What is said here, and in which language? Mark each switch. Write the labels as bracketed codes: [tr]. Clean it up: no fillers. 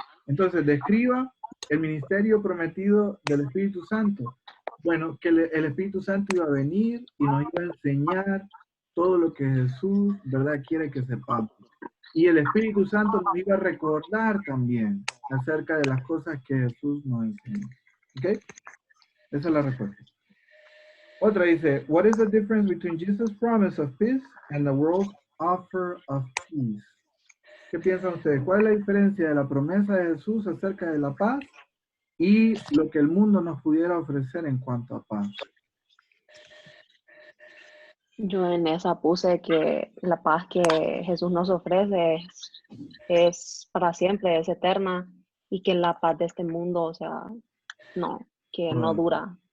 [es] Entonces, describa el ministerio prometido del Espíritu Santo. Bueno, que el Espíritu Santo iba a venir y nos iba a enseñar todo lo que Jesús, ¿verdad?, quiere que sepamos. Y el Espíritu Santo nos iba a recordar también acerca de las cosas que Jesús nos enseñó. ¿Ok? Esa es la respuesta. Otra dice, [en] what is the difference between Jesus' promise of peace and the world's offer of peace? [es] ¿Qué piensan ustedes? ¿Cuál es la diferencia de la promesa de Jesús acerca de la paz y lo que el mundo nos pudiera ofrecer en cuanto a paz? Yo en esa puse que la paz que Jesús nos ofrece es para siempre, es eterna, y que la paz de este mundo, o sea, no, que no dura.